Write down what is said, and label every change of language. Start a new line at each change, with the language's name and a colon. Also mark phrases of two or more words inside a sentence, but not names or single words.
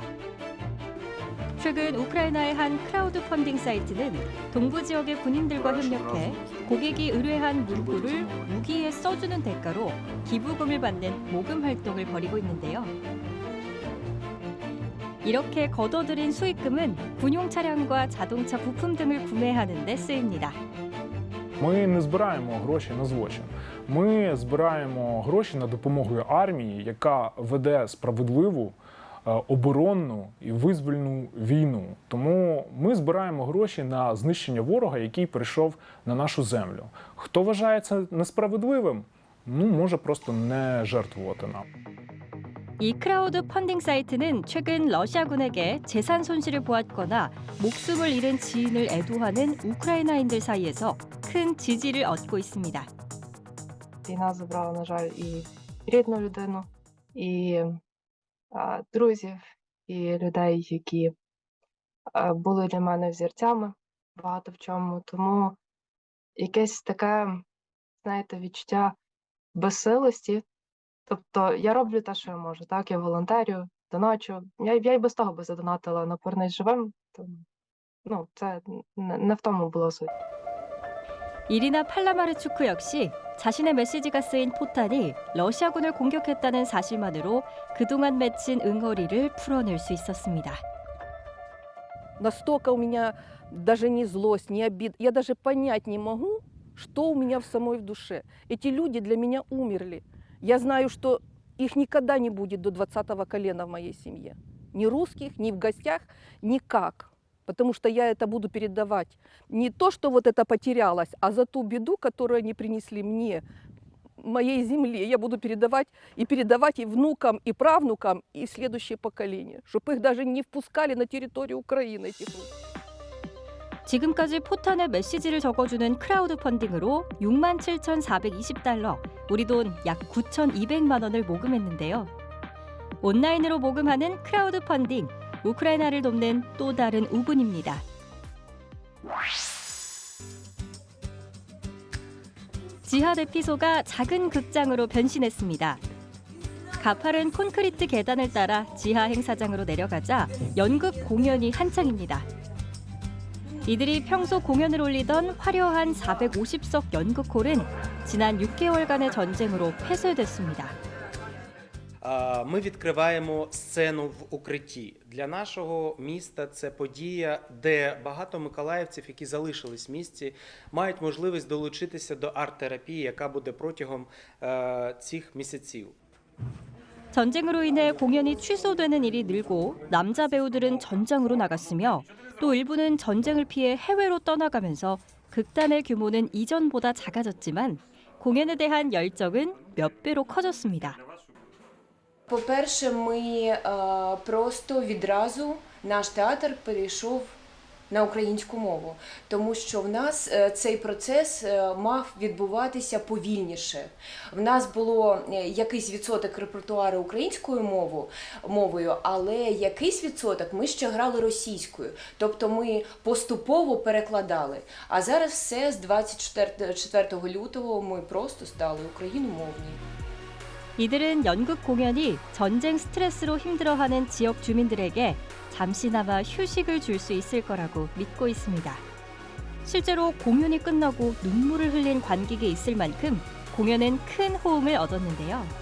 Korean: 최근 우크라이나의 한 크라우드 펀딩 사이트는 동부 지역의 군인들과 협력해 고객이 의뢰한 문구를 무기에 써주는 대가로 기부금을 받는 모금 활동을 벌이고 있는데요. 이렇게 걷어들인 수익금은 군용 차량과 자동차 부품 등을 구매하는 데 쓰입니다.
Ukrainian: Ми не збираємо гроші на злочин. Ми збираємо гроші на допомогу армії, яка веде справедливу, оборонну і визвольну війну. Тому ми збираємо гроші на знищення ворога, який прийшов на нашу землю. Хто вважає це несправедливим, може просто не жертвувати нам.
Korean: 이 크라우드 펀딩 사이트는 최근 러시아군에게 재산 손실을 보았거나 목숨을 잃은 지인을 애도하는 우크라이나인들 사이에서 큰 지지를 얻고 있습니다.
Ukrainian: Війна забрала, на жаль, і рідну людину, і друзів, і людей, які були для мене взірцями багато в чому. Тому якесь таке, знаєте, відчуття безсилості. Тобто я роблю те, що я можу, так, я волонтерю, доначу. Я й без того би задонатила на «Повернись живим», тому, це не в тому була суть.
Korean: 이리나 팔라마르추크 역시 자신의 메시지가 쓰인 포탄이 러시아군을 공격했다는 사실만으로 그동안 맺힌 응어리를 풀어낼 수 있었습니다.
Russian: Настолько у меня даже не злость, не обида. Я даже понять не могу, что у меня в самой в душе. Эти люди для меня умерли. Я знаю, что их никогда не будет до 20-го колена в моей семье. Ни русских, ни в гостях, никак. Потому что я это буду передавать. Не то, что вот это потерялось, а за ту беду, которую они принесли мне, моей земле, я буду передавать и внукам, и правнукам, и в следующее поколение. Чтобы их даже не впускали на территорию Украины, этих людей.
Korean: 지금까지 포탄에 메시지를 적어주는 크라우드 펀딩으로 67,420달러, 우리 돈 약 9,200만 원을 모금했는데요. 온라인으로 모금하는 크라우드 펀딩, 우크라이나를 돕는 또 다른 우분입니다. 지하 대피소가 작은 극장으로 변신했습니다. 가파른 콘크리트 계단을 따라 지하 행사장으로 내려가자 연극 공연이 한창입니다. 이들이 평소 공연을 올리던 화려한 450석 연극홀은 지난 6개월간의 전쟁으로 폐쇄됐습니다.
Ukrainian: Ми відкриваємо сцену в укритті. Для нашого міста це подія, де багато миколаївців, які залишились в місті, мають можливість долучитися до арт-терапії, яка буде протягом цих місяців.
Korean: 전쟁으로 인해 공연이 취소되는 일이 늘고 남자 배우들은 전장으로 나갔으며 또 일부는 전쟁을 피해 해외로 떠나가면서 극단의 규모는 이전보다 작아졌지만 공연에 대한 열정은 몇 배로 커졌습니다.
Ukrainian: По-перше, ми просто відразу наш театр перейшов на українську мову, тому що в нас цей процес мав відбуватися повільніше. В нас було якийсь відсоток репертуару українською мовою, але якийсь відсоток ми ще грали російською. Тобто ми поступово перекладали. А зараз все з 24 lutego ми просто стали україномовні.
Korean: 이들은 연극 공연이 전쟁 스트레스로 힘들어하는 지역 주민들에게 잠시나마 휴식을 줄 수 있을 거라고 믿고 있습니다. 실제로 공연이 끝나고 눈물을 흘린 관객이 있을 만큼 공연은 큰 호응을 얻었는데요.